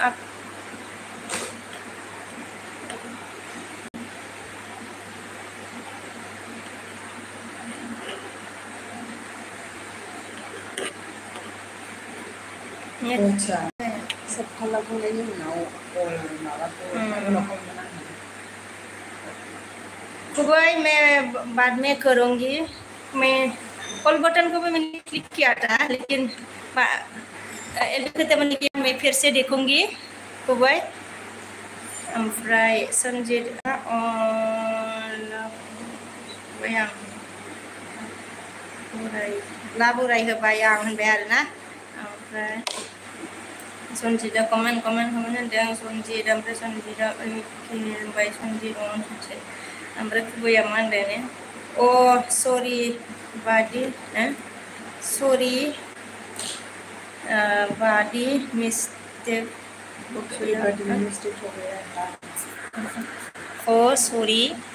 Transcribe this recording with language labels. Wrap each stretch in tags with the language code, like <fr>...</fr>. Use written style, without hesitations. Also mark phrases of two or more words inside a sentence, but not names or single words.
<brx>अच्छा सब खालामखांनायनि उनाव माबाखौ उनाव</brx> <hi>खुबै मैं बाद में करूँगी मैं ऑल बटन को भी मैंने क्लिक किया था लेकिन मैं फिर से देखूंगी</hi> <brx>खुबै ओमफ्राय सन्जितआ लाबोराय होबाय आं होनबाय आरोना ओमफ्राय सन्जितआ कमेन्ट होनदों सन्जित ओमफ्राय सन्जितआ होनबाय सन्जित ओमफ्राय खुबैया मा होनदों अ सरि बादि</brx> <en>mistake oh sorry</en>